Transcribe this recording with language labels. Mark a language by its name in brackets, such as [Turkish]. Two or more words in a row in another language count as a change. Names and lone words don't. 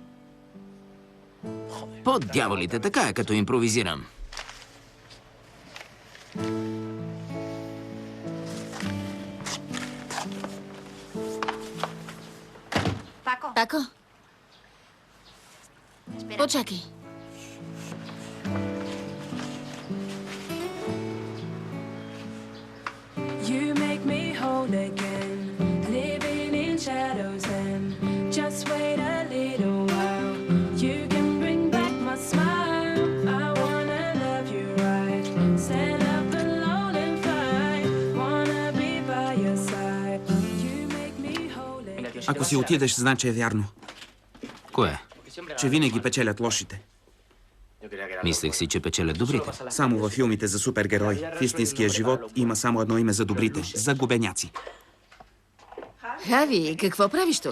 [Bulgarian] По дяволите, така е, като импровизирам. Пако? Почакай. [English] You make me whole again, living in shadows and just wait a little while. You can bring back my smile. I wanna love you right. Stand up alone and fight. Wanna be by your side. You make me whole again. [Bulgarian] Ако си отидеш, значи е вярно. Кое? Че винаги печелят лошите. Мислех си, че печелят добрите. Само във филмите за супергерои. В истинския живот има само едно име за добрите – загубеняци. Хави, какво правиш тук?